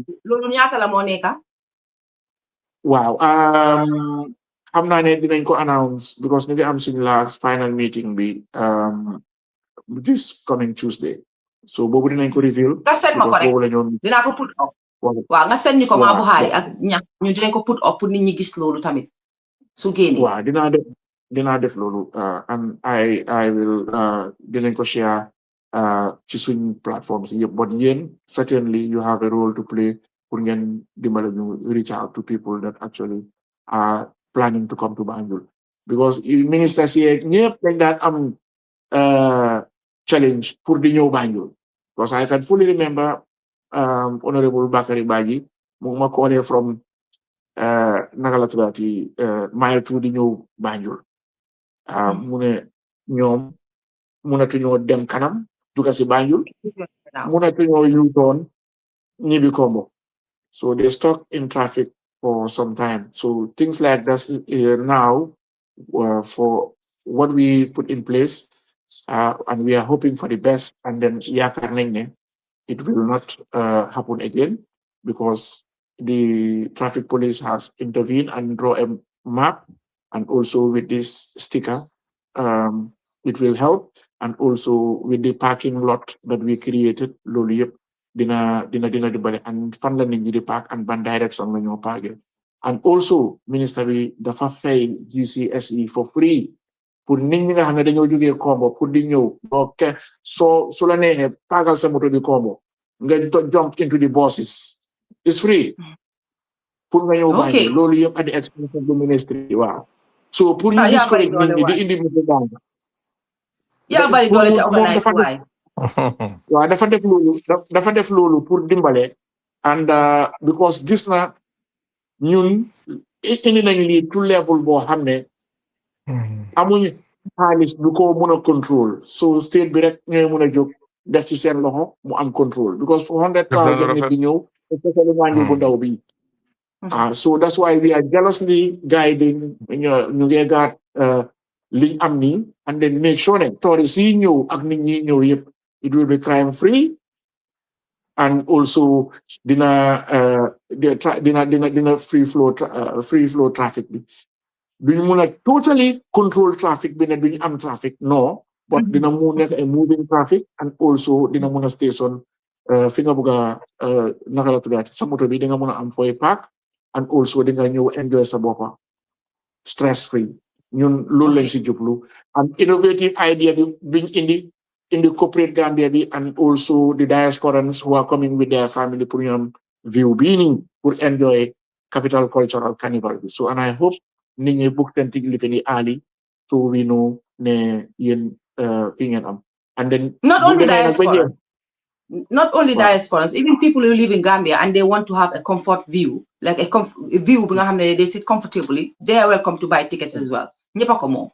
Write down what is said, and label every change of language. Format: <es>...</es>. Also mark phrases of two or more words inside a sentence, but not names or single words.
<wo>loolu ñaata la moo nekk waaw xam naa ne dinañ ko announce because ñu ngi am suñu</wo> <en>last final meeting</en> <wo>bi</wo> <en>this coming Tuesday</en> <wo>so boobu dinañ ko reveal nga seen ma ko rek dinaa ko</wo> <en>put up</en> <wo>waaw nga seen ñu ko maa bu xaari ak ñax ñu dinañ ko</wo> <en>put up</en> <wo>pour nit ñi gis loolu tamit su génnee waaw dinaa def loolu</wo> <en>and I will</en> <wo>dinañ ko share ci suñ platforms yëpp</wo> <en>but yéen certainly you have a role to play</en> <wo>pour ngeen dimbale ñu</wo> <en>reach out to people that actually are planning to come to Banjul because</en> <wo>ministers yi ñëpp dañ daan am challenge pour di ñëw Banjul</wo> <en>because I can fully remember</en> <wo>Honorable Bakary Badji mu ma callee from naka la tuddaati mile 2 di ñëw Banjul mu ne ñoom mënatuñoo dem kanam duga si Banjul mënatuñoo yuutoon ñibbi Kombo</wo> <en>so they stuck in traffic for some time so things like that now for what we put in place and we are hoping for the best and then</en> <wo>yaakaar nañ ne</wo> <en>it will not happen again because the traffic police has intervened and draw a map and also with this sticker it will help and also with the parking lot that we created</en> <wo>loolu yëpp dina dimbale</wo> <en>and</en> <wo>fan la nit ñi di park and ban direction la ñoo parké</wo> <en>and also</en> <wo>minister bi dafa fay GCSE</wo> <en>for free</en> <wo>pour nit ñi nga xam ne dañoo jógee Kombo pour di ñëw boo ke soo su la neexee pagal sa moto bi Kombo nga</wo> <en>jump into the buses it's free</en> <wo>pour nga ñëw Banjul loolu yëpp</wo> <en>at the expense of the ministry</en> <wo>waaw so pour ñu discourage nit ñi di indi moto bang yaa bari doole ci organise waay waaw dafa def loolu pour dimbale and because gis na ñun indi nañ lii</wo> <en>to level</en> <wo>boo xam ne amuñ xaalis bu ko mën a contrôle so state bi rek ñooy mën a jóg def ci seen loxo mu am contrôle because 400,000 nit di ñëw especially Banjul bu ndaw bi</wo> <en>so that's why we are jealously guiding</en> <wo>ñu ngi gaat liñ am nii</wo> <en>and then make sure</en> <wo>ne tourist yi ñëw ak nit ñi ñëw yëpp</wo> <en>it will be crime free and also</en> <wo>dina</wo> <en>free flow traffic</en> <wo>bi duñ mun a</wo> <en>totally control traffic</en> <wo>bi ne duñ am traffic</wo> <en>no but</en> <wo>dina mu nekk a</wo> <en>moving traffic and also</en> <wo>dina mun a station fi nga bëgg a naka la tuddaati sa moto bi di nga mun a am fooy park</wo> <en>and also</en> <wo>di nga ñëw enjoy sa boppa</wo> <en>stress free</en> <wo>ñun loolu lañ si jublu</wo> <en>and innovative idea</en> <wo>bi biñ indi corporate Gambia bi</wo> <en>and also the diasporans who are coming with their family</en> <wo>pour ñu am view bii nii pour enjoy capital cultural carnival bi so</wo> <en>and I hope</en> <wo>nit ñi book ten ticket li early</wo> <en>so we know</en> <wo>ne yéen fi ngeen am</wo> <en>and then not only diasporans even people who live in Gambia and they want to have a comfort view like a</en> <wo>view bi nga xam ne</wo> <en>they sit comfortably they are welcome to buy tickets as well</en> <wo>ñëpp a ko moom</wo>